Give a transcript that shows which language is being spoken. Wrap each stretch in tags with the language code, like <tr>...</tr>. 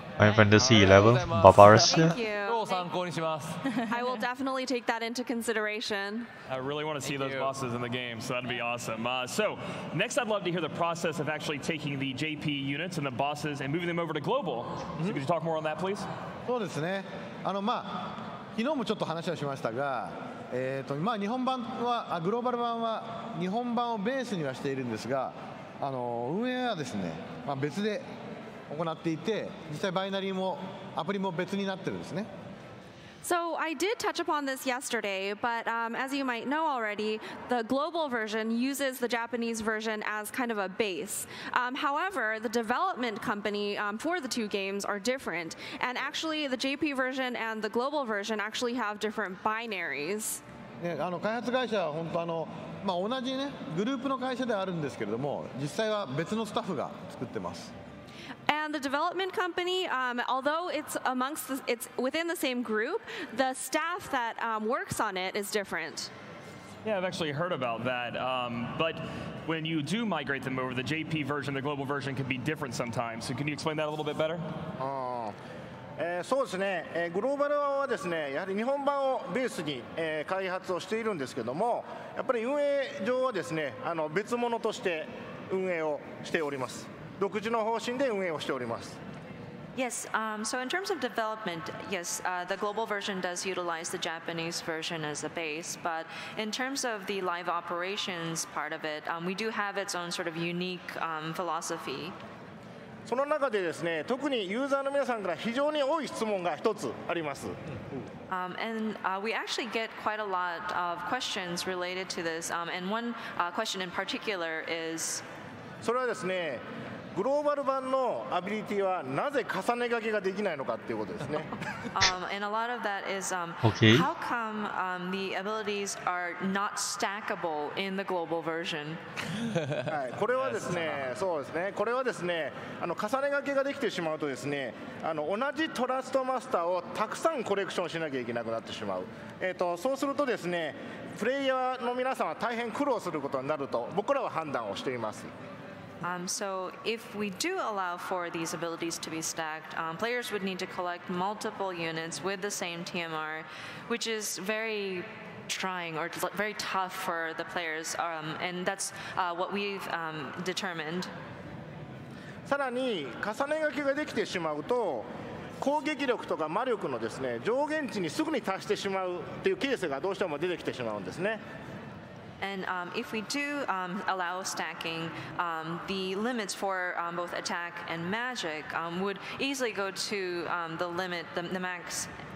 <en>Final Fantasy 11, Barbarossa. Thank you.</en> <ja>超参考にします。</ja> <en>I will definitely take that into consideration. I really want to see those bosses in the game, so that'd be awesome. So next, I'd love to hear the process of actually taking the JP units and the bosses and moving them over to global. So could you talk more on that, please?</en> <ja>そうですね。昨日もちょっと話はしましたが、日本版はグローバル版は日本版をベースにはしているんですが、運営はですね、別で行っていて、実際バイナリーもアプリも別になってるんですね。</ja> <en>So I did touch upon this yesterday, but as you might know already, the global version uses the Japanese version as kind of a base. However, the development company for the 2 games are different, and actually the JP version and the global version actually have different binaries.</en> <ja>開発会社は本当同じねグループの会社ではあるんですけれども、実際は別のスタッフが作ってます。</ja> <en>And the development company, although it's within the same group, the staff that works on it is different. Yeah, I've actually heard about that. But when you do migrate them over, the JP version, the global version can be different sometimes. So can you explain that a little bit better?</en> <ja>そうですね、グローバルはですね、やはり日本版をベースに、開発をしているんですけども、やっぱり運営上はですね、別物として運営をしております。独自の方針で運営をしております。</ja> <en>Yes, so in terms of development, yes, the global version does utilize the Japanese version as a base, but in terms of the live operations part of it, we do have its own sort of unique philosophy.</en> <ja>その中でですね、特にユーザーの皆さんから非常に多い質問が一つあります。</ja> <en>And we actually get quite a lot of questions related to this, and one question in particular is,</en> <ja>それはですね、グローバル版のアビリティはなぜ重ね書きができないのかっていうことですね。</ja> <en>and a lot of that is, Okay. how come the abilities are not stackable in the global version?</en> <ja>はい、これはですね、そうですね、これはですね、重ね書きができてしまうとですね、同じトラストマスターをたくさんコレクションしなきゃいけなくなってしまう。そうするとですね、プレイヤーの皆さんは大変苦労することになると僕らは判断をしています。</ja> <en>So if we do allow for these abilities to be stacked, players would need to collect multiple units with the same TMR, which is very trying or very tough for the players, and that's what we've determined.</en> <ja>さらに重ね書きができてしまうと攻撃力とか魔力のですね上限値にすぐに達してしまうというケースがどうしても出てきてしまうんですね。</ja> <en>And if we do allow stacking, the limits for both attack and magic would easily go to the limit, the max.</en>